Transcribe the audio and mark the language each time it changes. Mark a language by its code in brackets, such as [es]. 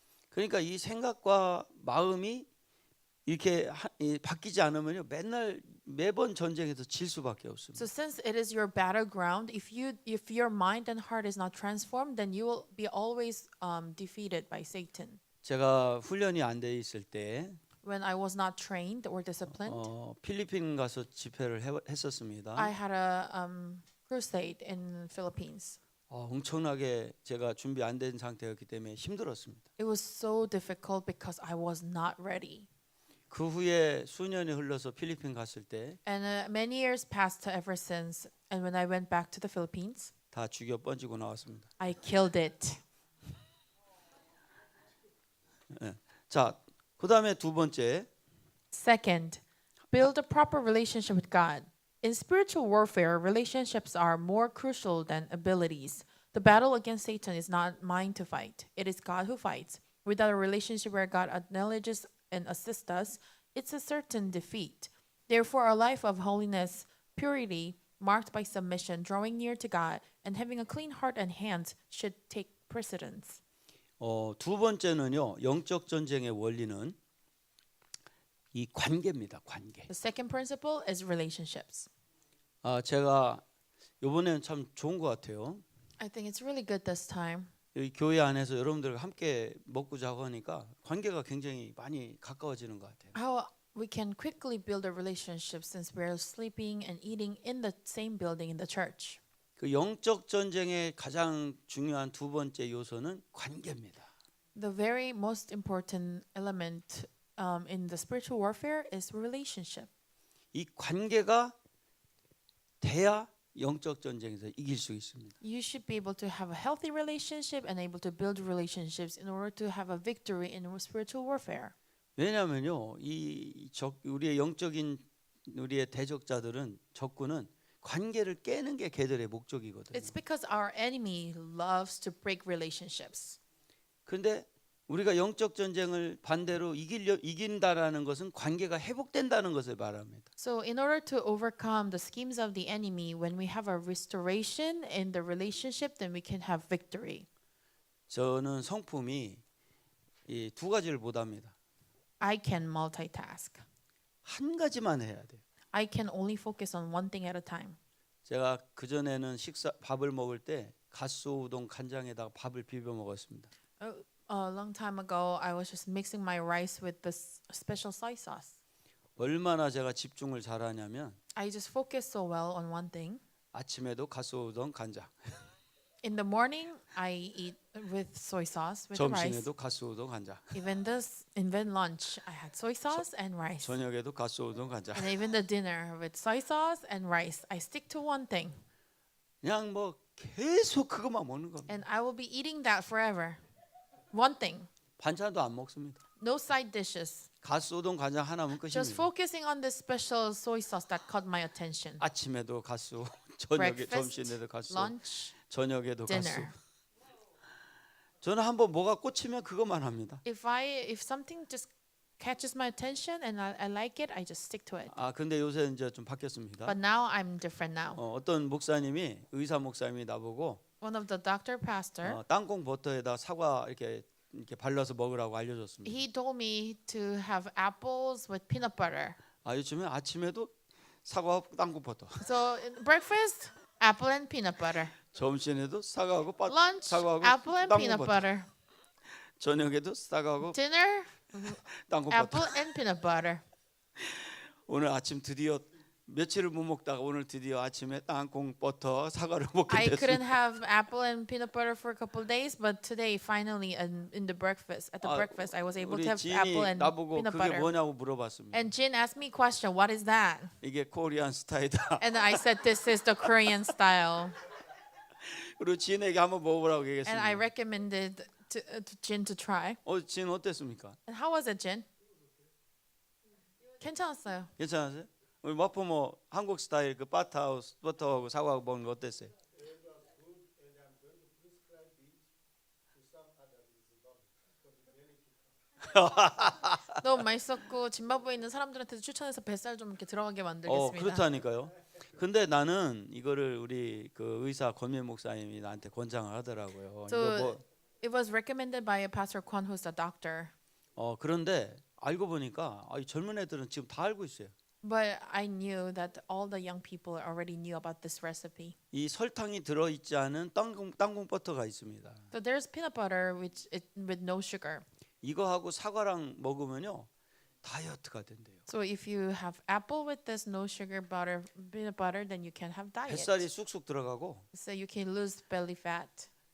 [ko] 그러니까 이 생각과 마음이 이렇게 바뀌지 않으면요 매번 전쟁에서 질 수밖에 없습니다. [en] So since it is your battleground, if your mind and heart is not transformed, then you will be always defeated by Satan. [ko] 제가 훈련이 안 돼 있을 때 [en] When I was not trained or disciplined, [ko] 필리핀 가서 집회를 했었습니다. [en] I had a crusade in Philippines. [ko] 엄청나게 제가 준비 안 된 상태였기 때문에 힘들었습니다. [en] It was so difficult because I was not ready. [ko] 그 후에 수년이 흘러서 필리핀 갔을 때 [en] And many years passed ever since. And when I went back to the Philippines, [ko] 다 죽여 번지고 나왔습니다. [en] I killed it. [ko] 자, 그다음에 두 번째 [en] Second, build a proper relationship with God. In spiritual warfare, relationships are more crucial than abilities. The battle against Satan is not mine to fight. It is God who fights. Without a relationship where God acknowledges and assists us, it's a certain defeat. Therefore, a life of holiness, purity, marked by submission, drawing near to God, and having a clean heart and hands should take precedence. [ko] 두 번째는요. 영적 전쟁의 원리는 이 관계입니다. 관계. [en] The second principle is relationships. [ko] 제가 이번에는 참 좋은 것 같아요. [en] I think it's really good this time. [ko] 여기 교회 안에서 여러분들과 함께 먹고 자고 하니까 관계가 굉장히 많이 가까워지는 것 같아요. [en] How we can quickly build a relationship since we're sleeping and eating in the same building in the church. [ko] 그 영적 전쟁의 가장 중요한 두 번째 요소는 관계입니다. [en] The very most important element in the spiritual warfare is relationship. [ko] 이 관계가 돼야 영적 전쟁에서 이길 수 있습니다. [en] You should be able to have a healthy relationship and able to build relationships in order to have a victory in spiritual warfare. [ko] 왜냐하면요, 우리의 영적인 우리의 대적자들은 적군은 관계를 깨는 게 걔들의 목적이거든요. [en] It's because our enemy loves to break relationships. [ko] 그런데 우리가 영적 전쟁을 반대로 이긴다라는 것은 관계가 회복된다는 것을 말합니다. [en] So in order to overcome the schemes of the enemy, when we have a restoration in the relationship, then we can have victory. [ko] 저는 성품이 이 두 가지를 못합니다. [en] I can multitask. [ko] 한 가지만 해야 돼요. [en] I can only focus on one thing at a time. [ko] 제가 그 전에는 밥을 먹을 때 갓소 우동 간장에다가 밥을 비벼 먹었습니다. [en] A long time ago, I was just mixing my rice with this special soy sauce. [ko] 얼마나 제가 집중을 잘하냐면 [en] I just focus so well on one thing. [ko] 아침에도 갓소 우동 간장, [en] In the morning, I eat with soy sauce with the rice. [ko] 점심에도 갓소 우동 간장, [en] Even lunch, I had soy sauce and rice. [ko] 저녁에도 갓소 우동 간장. [en] And even the dinner with soy sauce and rice. I stick to one thing. [ko] 그냥 뭐 계속 그것만 먹는 겁니다. [en] And I will be eating that forever. One thing. [ko] 반찬도 안 먹습니다. [en] No side dishes. [ko] 갓소 우동 간장 하나면 [en] Just focusing on this special soy sauce that caught my attention. [ko] 아침에도 갓소, 저녁에 [en] Breakfast, [ko] 점심에도 갓소, [en] lunch, [ko] 저녁에도 갓소. [en] dinner. [ko] 저는 한번 뭐가 꽂히면 그것만 합니다. [en] If something just catches my attention and I like it, I just stick to it. [ko] 아 근데 요새 이제 좀 바뀌었습니다. [en] But now I'm different now. [ko] 어떤 목사님이 의사 목사님이 나보고 [en] One of the doctor pastor, [ko] 땅콩 버터에다 사과 이렇게 발라서 먹으라고 알려줬습니다. [en] he told me to have apples with peanut butter. [ko] 아 요즘에 아침에도 사과 땅콩 버터, [en] So in breakfast, apple and peanut butter. [ko] 점심에도 사과하고 [en] Lunch, [ko] 사과하고 [en] apple and [ko] 땅콩 [en] peanut [ko] 버터, [en] butter. [ko] 저녁에도 사과하고 [en] Dinner, [ko] 땅콩 버터. [en] apple and peanut butter. [ko] 오늘 아침 드디어 며칠을 못 먹다가 오늘 드디어 아침에 땅콩 버터 사과를 먹게 [en] I couldn't have apple and peanut butter for a couple of days, but today finally in the breakfast at the breakfast I was able [ko] 우리 [en] to have apple and [ko] 나보고 [en] peanut [ko] 그게 [en] butter. [ko] 뭐냐고 물어봤습니다. [en] And Jin asked me a question, what is that? [ko] 이게 코리안 스타일이다. [en] And I said this is the Korean style. [ko] 그리고 지인에게 한번 먹어보라고 [en] And I recommended to Jin to try. [ko] 지인 어땠습니까? [en] And how was it, Jin? [ko] 괜찮았어요. 괜찮으세요? 우리 마포모 한국 스타일 그 버터하고 사과하고 먹는 거 어땠어요? 너무 맛있었고 짐바브웨에 있는 사람들한테도 추천해서 뱃살 좀 이렇게 들어가게 만들겠습니다. 그렇다니까요. 근데 나는 이거를 우리 그 의사 권민 목사님이 나한테 권장을 하더라고요. [en] So [ko] 이거 뭐, [en] it was recommended by a pastor Kwon who's a doctor. [ko] 그런데 알고 보니까 이 젊은 애들은 지금 다 알고 있어요. [en] But I knew that all the young people already knew about this recipe. [ko] 이 설탕이 들어 있지 않은 땅콩 버터가 있습니다. [en] So there's peanut butter with no sugar. [ko] 이거하고 사과랑 먹으면요 다이어트가 된대요. [en] So if you have apple with this no sugar butter peanut butter, then you can have diet. [ko] 뱃살이 쑥쑥 들어가고 [en] So you can lose belly fat.